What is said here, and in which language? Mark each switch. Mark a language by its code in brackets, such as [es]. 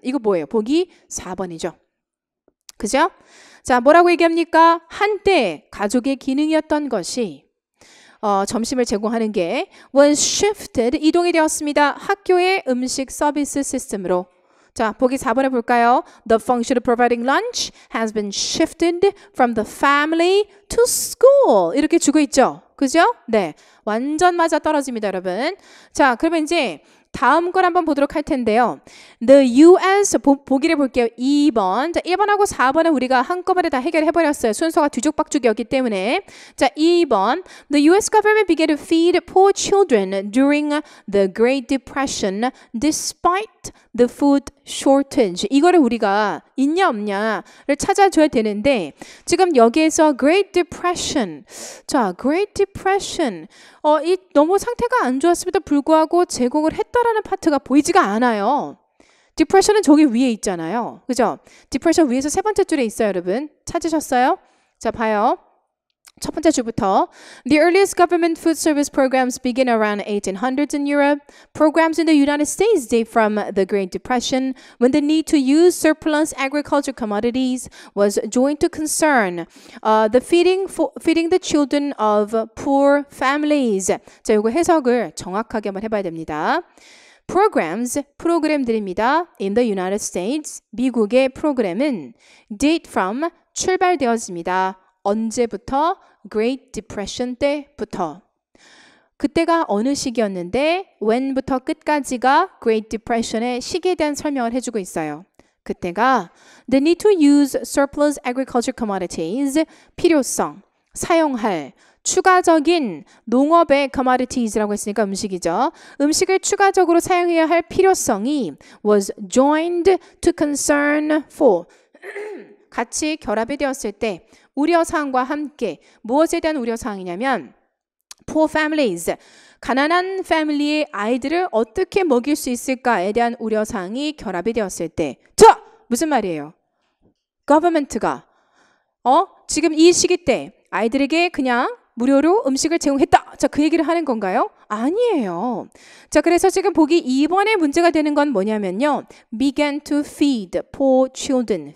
[ko] 이거 뭐예요? 보기 4번이죠. 그죠? 자, 뭐라고 얘기합니까? 한때 가족의 기능이었던 것이 점심을 제공하는 게 [en] was shifted, [ko] 이동이 되었습니다. 학교의 음식 서비스 시스템으로. 자, 보기 4번에 볼까요? [en] The function of providing lunch has been shifted from the family to school. [ko] 이렇게 주고 있죠. 그죠? 네. 완전 맞아 떨어집니다, 여러분. 자, 그러면 이제 다음 걸 한번 보도록 할 텐데요. [en] The US, [ko] 보기를 볼게요. 2번. 자, 1번하고 4번은 우리가 한꺼번에 다 해결해버렸어요. 순서가 뒤죽박죽이었기 때문에. 자, 2번. [en] The US government began to feed poor children during the Great Depression despite the food shortage. [ko] 이거를 우리가 있냐 없냐를 찾아줘야 되는데 지금 여기에서 Great Depression. 자, Great Depression. 이 너무 상태가 안 좋았음에도 불구하고 제공을 했다라는 파트가 보이지가 않아요. Depression은 저기 위에 있잖아요. 그죠? Depression 위에서 세 번째 줄에 있어요, 여러분. 찾으셨어요? 자, 봐요. 첫 번째 줄부터 [en] The earliest government food service programs begin around 1800s in Europe. Programs in the United States date from the Great Depression when the need to use surplus agricultural commodities was joined to concern the feeding the children of poor families. [ko] 자, 이거 해석을 정확하게 한번 해봐야 됩니다. Programs, 프로그램들입니다. [en] In the United States, [ko] 미국의 프로그램은 [en] date from, [ko] 출발되었습니다. 언제부터? Great Depression 때부터. 그때가 어느 시기였는데 when부터 끝까지가 Great Depression의 시기에 대한 설명을 해주고 있어요. 그때가 [en] the need to use surplus agriculture commodities, [ko] 필요성, 사용할, 추가적인 농업의 commodities라고 했으니까 음식이죠. 음식을 추가적으로 사용해야 할 필요성이 [en] was joined to concern for [ko] 같이 결합이 되었을 때 우려사항과 함께 무엇에 대한 우려사항이냐면 poor families, 가난한 패밀리의 아이들을 어떻게 먹일 수 있을까에 대한 우려사항이 결합이 되었을 때 자! 무슨 말이에요? government가 지금 이 시기 때 아이들에게 그냥 무료로 음식을 제공했다. 자, 그 얘기를 하는 건가요? 아니에요. 자, 그래서 지금 보기 2번의 문제가 되는 건 뭐냐면요. [en] began to feed poor children.